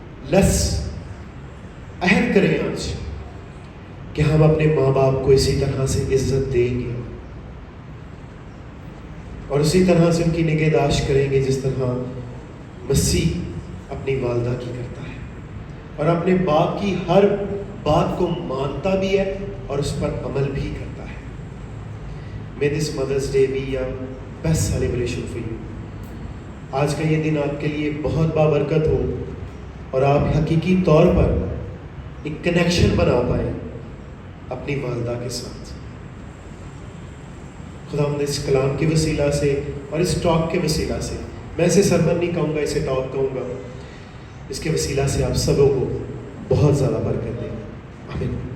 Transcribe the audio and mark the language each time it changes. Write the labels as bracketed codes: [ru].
[ur] لس عہد کریں آج کہ ہم اپنے ماں باپ کو اسی طرح سے عزت دیں گے، اور اسی طرح سے ان کی نگہداشت کریں گے جس طرح مسیح اپنی والدہ کی کرتا ہے، اور اپنے باپ کی ہر بات کو مانتا بھی ہے اور اس پر عمل بھی کرتا ہے. [en] May this Mother's Day be a best celebration for you. [ur] آج کا یہ دن آپ کے لیے بہت بابرکت ہو، اور آپ حقیقی طور پر ایک کنیکشن بنا پائیں اپنی والدہ کے ساتھ. خداوند اس کلام کے وسیلہ سے اور اس ٹاک کے وسیلہ سے، میں اسے سرمن نہیں کہوں گا، اسے ٹاک کہوں گا، اس کے وسیلہ سے آپ سبوں کو بہت زیادہ برکت دیں. آمین.